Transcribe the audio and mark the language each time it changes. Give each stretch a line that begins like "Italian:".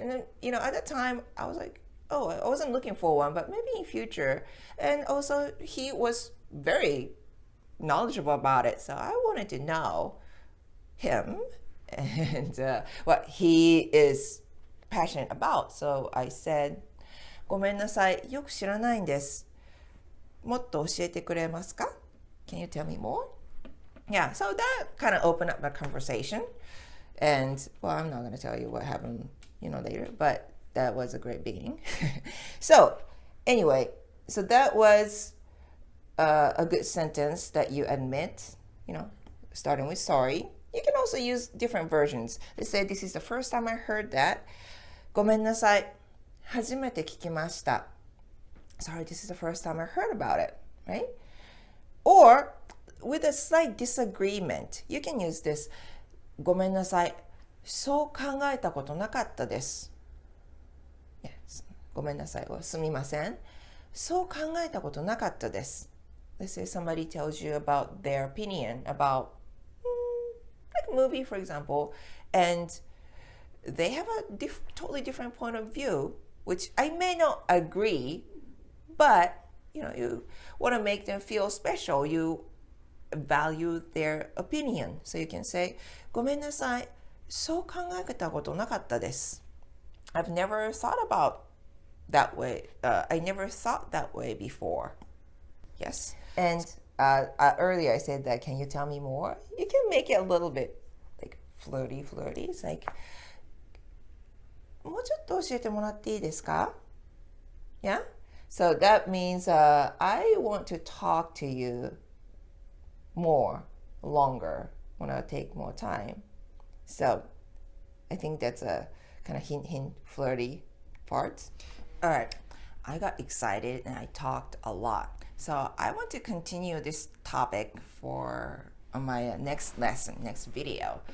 English: And then, at that time, I was like, oh, I wasn't looking for one, but maybe in future. And also, he was very knowledgeable about it, so I wanted to know him and what he is passionate about. So I said,
Japanese: ごめんなさい、よく知らないんです。もっと教えてくれますか?
English: Can you tell me more? Yeah, so that kind of opened up the conversation. And, well, I'm not going to tell you what happened, later, but that was a great beginning. So, anyway, so that was a good sentence that you admit, starting with sorry. You can also use different versions. They say, this is the first time I heard that.
Japanese: ごめんなさい。初めて聞きました。
English: Sorry, this is the first time I heard about it, right? Or with a slight disagreement, you can use this.
Japanese: ごめんなさい。そう考えたことなかったです。
English: Yes.
Japanese: ごめんなさい。すみません。そう考えたことなかったです。
English: Let's say somebody tells you about their opinion about like a movie, for example, and they have a totally different point of view, which I may not agree, but you want to make them feel special. You value their opinion. So you can say,
Japanese: ごめんなさい。そう考えたことなかったです。
English: I've never thought about that way. I never thought that way before. Yes. And earlier I said that, can you tell me more? You can make it a little bit like flirty. It's like,
Japanese: もうちょっと教えてもらっていいですか?
English: Yeah? So that means I want to talk to you more, longer, want to take more time. So I think that's a kind of hint, flirty part. All right. I got excited and I talked a lot. So I want to continue this topic for my next lesson, next video.